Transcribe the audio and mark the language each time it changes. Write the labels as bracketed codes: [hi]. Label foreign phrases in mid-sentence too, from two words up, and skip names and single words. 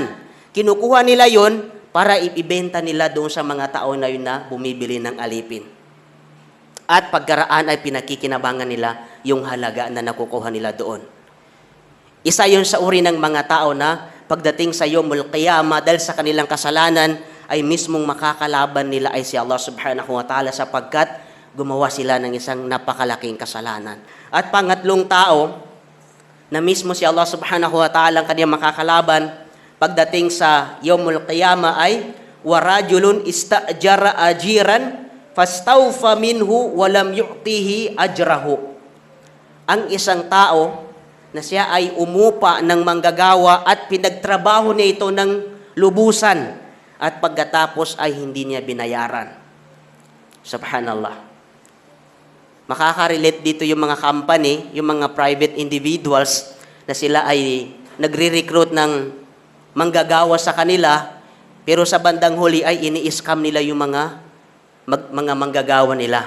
[tl] Kinukuha nila yon para ibenta nila doon sa mga tao na yun na bumibili ng alipin. At pagkaraan ay pinakikinabangan nila yung halaga na nakukuha nila doon. Isa yun sa uri ng mga tao na pagdating sa [ar] يوم القيامة, [tl] dahil sa kanilang kasalanan, ay mismong makakalaban nila ay si Allah [ar] سبحانه وتعالى [tl] sapagkat gumawa sila ng isang napakalaking kasalanan. At pangatlong tao, na mismo si Allah [ar] سبحانه وتعالى [tl] ang kanyang makakalaban, pagdating sa [ar] يوم القيامة [tl] ay, [ar] ورجل استأجر أجيرا، فاستوفى منه، ولم يعطه أجره. [tl] Ang isang tao, na siya ay umupa ng manggagawa at pinagtrabaho niya ito ng lubusan, at pagkatapos ay hindi niya binayaran. [ar] سبحان الله. [tl] Makaka-relate dito yung mga company, yung mga [en] private individuals [tl] na sila ay nagre-recruit ng manggagawa sa kanila, pero sa bandang huli ay ini-scam nila yung mga manggagawa nila.